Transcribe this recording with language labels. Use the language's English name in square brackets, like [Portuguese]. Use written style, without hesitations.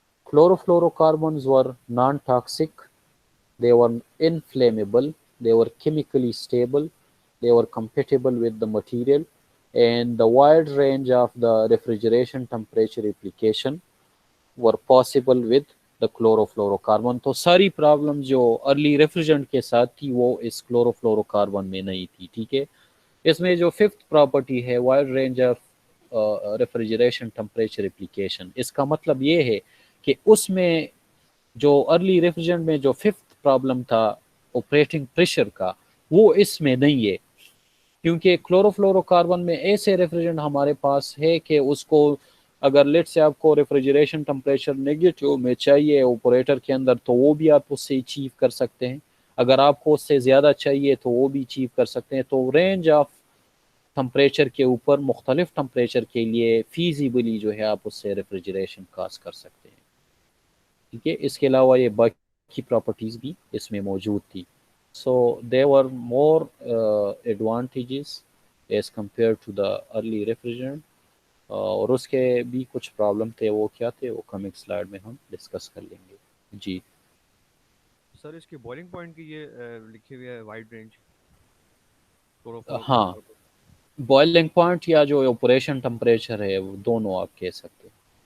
[English] Chlorofluorocarbons were non-toxic, they were inflammable, they were chemically stable, they were compatible with the material, and the wide range of the refrigeration temperature application were possible with the chlorofluorocarbon. [Urdu] تو ساری problem جو early ریفریجرنٹ کے ساتھ تھی وہ اس کلوروفلوروکاربن میں نہیں تھی. ٹھیک ہے. اس میں جو ففتھ پراپرٹی ہے wide range of refrigeration temperature application, اس کا مطلب یہ ہے کہ اس میں جو ارلی ریفریجرنٹ میں جو ففتھ پرابلم تھا آپریٹنگ پریشر کا، وہ اس میں نہیں ہے، کیونکہ کلوروفلورو کاربن میں ایسے ریفریجرنٹ ہمارے پاس ہے کہ اس کو اگر لیٹ سے آپ کو ریفریجریشن ٹمپریچر نیگیٹو میں چاہیے اوپریٹر کے اندر تو وہ بھی آپ اس سے اچیو کر سکتے ہیں، اگر آپ کو اس سے زیادہ چاہیے تو وہ بھی اچیو کر سکتے ہیں. تو رینج آف ٹمپریچر کے اوپر مختلف ٹمپریچر کے لیے فیزیبلی جو ہے آپ اس سے ریفریجریشن کاز کر سکتے ہیں. ٹھیک ہے. اس کے علاوہ یہ باقی پراپرٹیز بھی اس میں موجود تھی. [English] So they were more advantages as compare to the early refrigerant. [Urdu] اور اس کے بھی کچھ پرابلم تھے، وہ کیا تھے وہ کمنگ سلائڈ میں ہم ڈسکس کر لیں گے. جی. سر اس کی بوائلنگ پوائنٹ کی یہ لکھی ہوئی ہے وائڈ رینج ہاں، کلوروفلوروکاربن. بوائلنگ پوائنٹ یا جو آپریشن ٹمپریچر ہے وہ دونوں آپ کہہ سکتے ہیں.